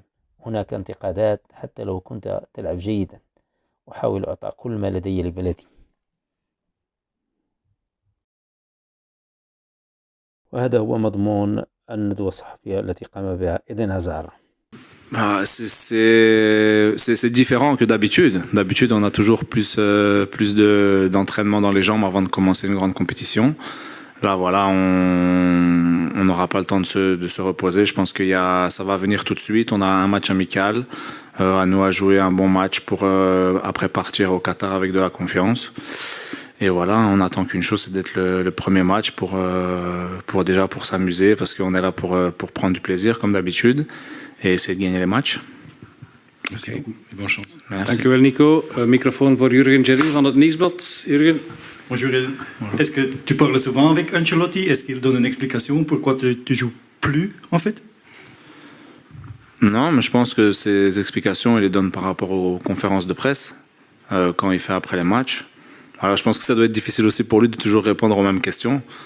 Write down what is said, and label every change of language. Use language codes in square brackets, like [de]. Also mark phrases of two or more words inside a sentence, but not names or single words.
[ar] هناك انتقادات حتى لو كنت تلعب جيدا. أحاول إعطاء كل ما لدي لبلدي. وهذا هو مضمون الندوة الصحفية التي قام بها إيدن هازار. [fr] C'est différent que d'habitude. D'habitude, on a toujours plus d'entraînement dans les jambes avant de commencer une grande compétition. Là, voilà, on n'aura pas le temps de se reposer. Je pense que ça va venir tout de suite. On a un match amical. À nous à jouer un bon match pour après partir au Qatar avec de la confiance. Et voilà, on attend qu'une chose, c'est d'être le premier match pour s'amuser, parce qu'on est là pour prendre du plaisir, comme d'habitude, et essayer de gagner les matchs. Merci beaucoup et bonne chance. Merci. [nl] Dank u wel, Nico. Microfoon voor Jurgen Jerry van het Nieuwsblad. Jurgen. [fr] Bonjour. Est-ce que tu parles souvent avec Ancelotti? Est-ce qu'il donne une explication pourquoi tu joues plus, en fait? Non, mais je pense que ces explications, il les donne par rapport aux conférences de presse, quand il fait après les matchs. Alors, je pense que ça doit être difficile aussi pour lui de toujours répondre aux mêmes questions.